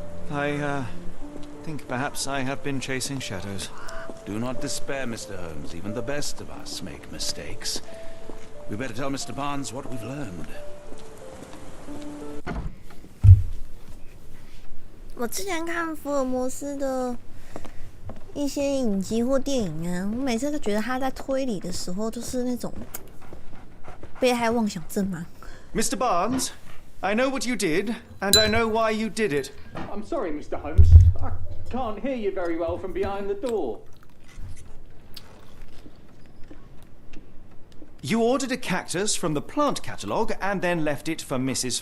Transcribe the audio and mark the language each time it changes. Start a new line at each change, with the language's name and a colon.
English: I think perhaps I have been chasing shadows. Do not despair, Mr. Holmes. Even the best of us make mistakes. We better tell Mr. Barnes what we've learned.
Chinese: 我之前看福尔摩斯的一些影集或电影啊，我每次都觉得他在推理的时候就是那种被害妄想症嘛。
English: Mr. Barnes, I know what you did, and I know why you did it. I'm sorry, Mr. Holmes. I can't hear you very well from behind the door. You ordered a cactus from the plant catalogue and then left it for Mrs.